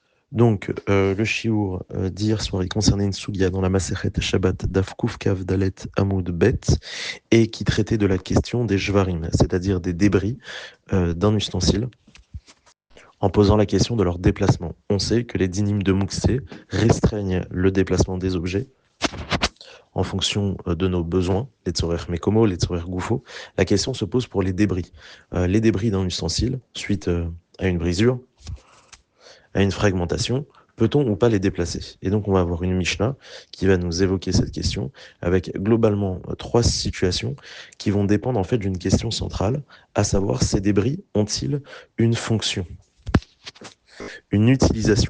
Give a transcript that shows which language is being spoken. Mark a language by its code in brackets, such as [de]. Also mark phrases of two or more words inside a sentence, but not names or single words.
[fr] Le shiur d'hier soir, il concernait une sougia dans la [he] מסכת שבת דף קוף כף דלת עמוד בית [fr] et qui traitait de la question des jvarim, c'est-à-dire des débris d'un ustensile, en posant la question de leur déplacement. On sait que les dynimes de Mouksé restreignent le déplacement des objets en fonction de nos besoins, les [he] צורך מקומו, [fr] les [he] צורך גופו. [fr] La question se pose pour les débris. Les débris d'un ustensile, suite à une brisure, à une fragmentation, peut-on ou pas les déplacer? Et donc on va avoir une Mishnah qui va nous évoquer cette question avec globalement trois situations qui vont dépendre en fait d'une question centrale, à savoir ces débris ont-ils une fonction, une utilisation?